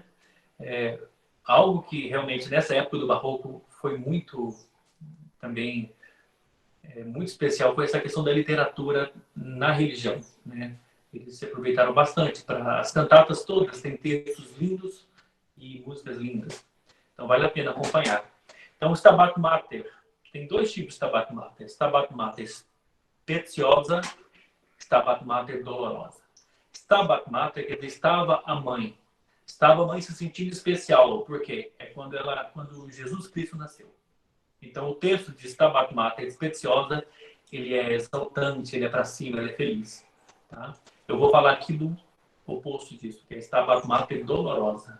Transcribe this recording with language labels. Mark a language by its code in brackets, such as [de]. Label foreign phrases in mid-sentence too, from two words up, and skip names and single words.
[pt] Algo que realmente nessa época do Barroco foi muito também muito especial foi essa questão da literatura na religião, né? Eles se aproveitaram bastante para as cantatas todas têm textos lindos e músicas lindas, então vale a pena acompanhar. Então, o Stabat Mater tem dois tipos de Stabat Mater: Stabat Mater speciosa, Stabat Mater dolorosa. Stabat Mater quer dizer estava a mãe. Estava a mãe se sentindo especial, porque é quando Jesus Cristo nasceu. Então, o texto de Stabat Mater speciosa, ele é exaltante, ele é para cima, ele é feliz. Tá? Eu vou falar aqui do oposto disso, que é Stabat Mater dolorosa.